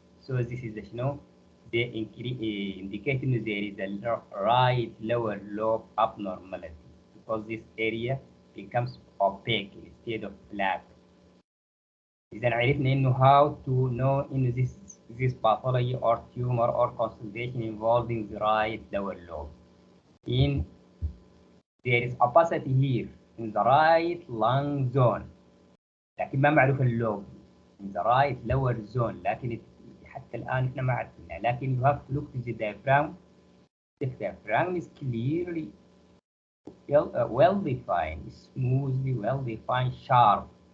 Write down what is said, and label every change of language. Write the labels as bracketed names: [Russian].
[English] So this is the indicating there is a right lower lobe abnormality because this area becomes opaque instead of black. [Arabic] إذا عرفنا إنه [English] how to know إنه this pathology or tumor or consolidation involving the right lower lobe. In there is opacity here in the right lung zone. [Arabic] لكن ما معروف اللوب [English] in the right lower zone، [Arabic] لكن حتى الآن إحنا ما عرفنا. [English] لكن you have to look to the diaphragm. The diaphragm is clearly well defined, smoothly well defined, sharp.